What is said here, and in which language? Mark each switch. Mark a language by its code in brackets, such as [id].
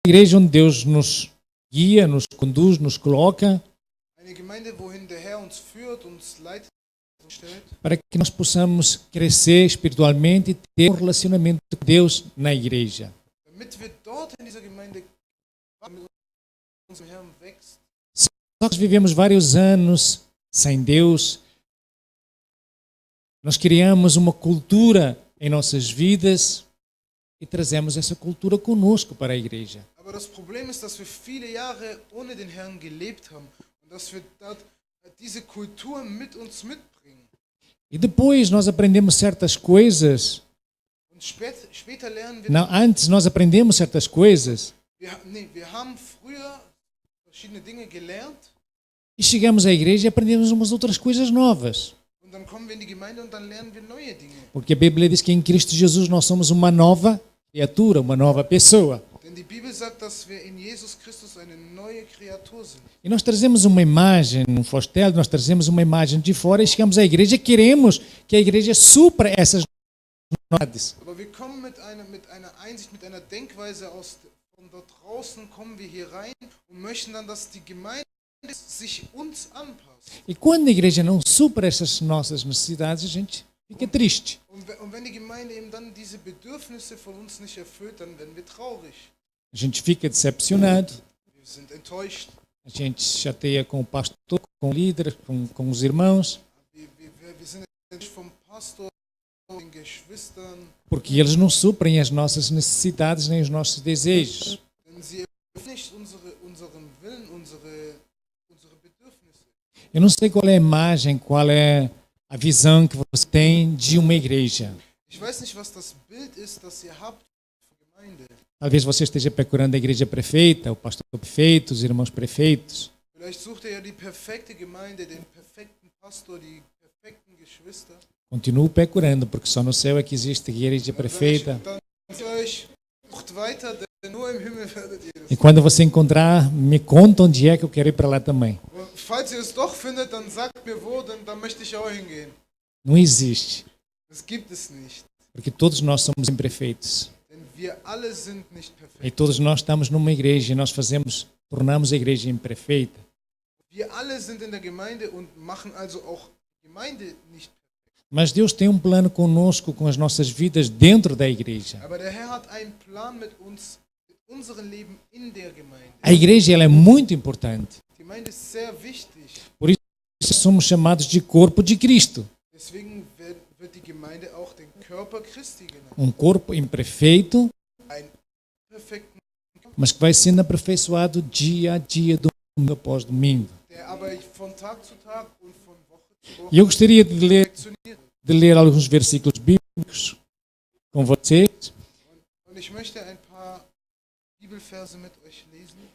[pt] igreja onde Deus nos guia, nos conduz, nos coloca, [de] Eine Gemeinde, wohin der Herr uns führt, uns leitet und stellt, [pt] para que nós possamos crescer espiritualmente e ter um relacionamento com Deus na igreja. [de] damit wir dort in dieser Gemeinde mit unserem Herrn wächst. [pt] Nós vivemos vários anos sem Deus. Nós criamos uma cultura em nossas vidas e trazemos essa cultura conosco para a igreja. [de] Aber das Problem ist, dass wir viele Jahre ohne den Herrn gelebt haben und dass wir dort diese Kultur mit uns mitbringen. [pt] E depois nós aprendemos certas coisas. [de] Und später lernen wir, [pt] Não, antes nós aprendemos certas coisas [de] wir haben früher verschiedene Dinge gelernt [pt] e chegamos à igreja e aprendemos umas outras coisas novas. [de] und dann kommen wir in die Gemeinde und dann lernen wir neue Dinge. [pt] Porque a Bíblia diz que em Cristo Jesus nós somos uma nova criatura, uma nova pessoa. [de] Denn die Bibel sagt, dass wir in Jesus Christus eine neue Kreatur sind. [pt] E nós trazemos uma imagem, um Fostel, nós trazemos uma imagem de fora e chegamos à igreja e queremos que a igreja supra essas novidades. [de] Aber wir kommen mit einer Einsicht, mit einer Denkweise von dort draußen, kommen wir hier rein und möchten dann, dass die Gemeinde sich uns anpasst. [pt] E quando a igreja não supra essas nossas necessidades, a gente fica triste. [de] Und wenn die Gemeinde eben dann diese Bedürfnisse von uns nicht erfüllt, dann werden wir traurig. [pt] A gente fica decepcionado, [de] Wir sind enttäuscht. [pt] a gente chateia com o pastor, com o líder, com os irmãos, [de] Wir sind enttäuscht vom Pastor, den Geschwistern, [pt] porque eles não suprem as nossas necessidades nem os nossos desejos. [de] denn sie erfüllen nicht unseren Willen, unsere Bedürfnisse. [pt] Eu não sei qual é a imagem, qual é a visão que você tem de uma igreja. [de] Ich weiß nicht, was das Bild ist, das ihr habt von Gemeinde. [pt] Talvez você esteja procurando a igreja perfeita, o pastor perfeito, os irmãos perfeitos. [de] Vielleicht sucht ihr ja die perfekte Gemeinde, den perfekten Pastor, die perfekten Geschwister. [pt] Continue procurando, porque só no céu é que existe a igreja perfeita. [de] Dann sagt ihr euch, sucht weiter, denn nur im Himmel werdet ihr das. [pt] E quando você encontrar, me conta onde é que eu quero ir para lá também. [de] Und falls ihr es doch findet, dann sagt mir wo, denn dann möchte ich auch hingehen. [pt] Não existe, [de] Das gibt es nicht. [pt] porque todos nós somos imperfeitos. [de] Denn wir alle sind nicht [pt] E [de] perfekt. [pt] todos nós estamos numa igreja e nós tornamos a igreja imperfeita. [de] Wir alle sind in der Gemeinde und machen also auch die Gemeinde nicht perfekt. [pt] Mas Deus tem um plano conosco, com as nossas vidas dentro da igreja. [de] Aber der Herr hat einen Plan mit uns, mit unserem Leben in der Gemeinde. [pt] A igreja ela é muito importante. [de] Die Gemeinde ist sehr wichtig. [pt] Por isso somos chamados de corpo de Cristo. [de] Deswegen wird die Gemeinde auch den Körper Christi genannt. [pt] Um corpo imperfeito, [de] Ein perfekten Körper, [pt] mas que vai sendo aperfeiçoado dia a dia, domingo após domingo. [de] der aber von Tag zu Tag und von Woche zu Woche [pt] E eu gostaria de [de] perfektioniert. [pt] ler alguns versículos bíblicos com vocês. [de] Und ich möchte ein paar Bibelverse mit euch lesen.